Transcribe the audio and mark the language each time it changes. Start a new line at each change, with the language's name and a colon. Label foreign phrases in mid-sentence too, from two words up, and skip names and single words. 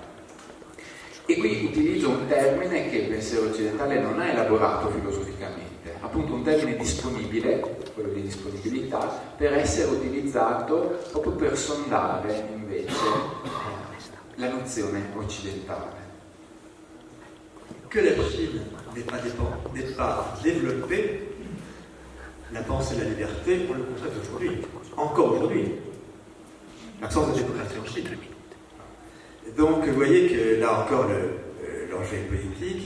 Italian: E qui utilizzo un termine che il pensiero occidentale non ha elaborato filosoficamente, appunto un termine disponibile, quello di disponibilità, per essere utilizzato proprio per sondare invece la nozione occidentale.
French: Que la Chine n'ait pas développé la pensée de la liberté, on le constate aujourd'hui, encore aujourd'hui, l'absence de démocratie en Chine. Donc vous voyez que là encore l'enjeu est politique.